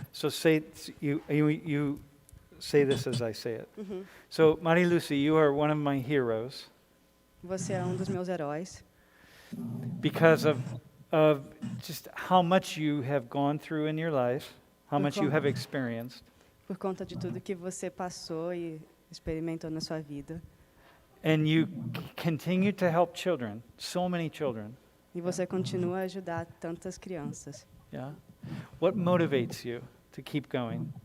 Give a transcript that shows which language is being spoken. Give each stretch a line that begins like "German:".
English: So say, you say this as I say it. So Mariluce, you are one of my heroes
Portuguese: Você é dos meus heróis
English: because of just how much you have gone through in your life, how much you have experienced.
Portuguese: por conta de tudo que você passou e experimentou na sua vida.
English: And you continue to help children, so many children.
Portuguese: E você continua a ajudar tantas crianças.
English: Yeah? What motivates you to keep going?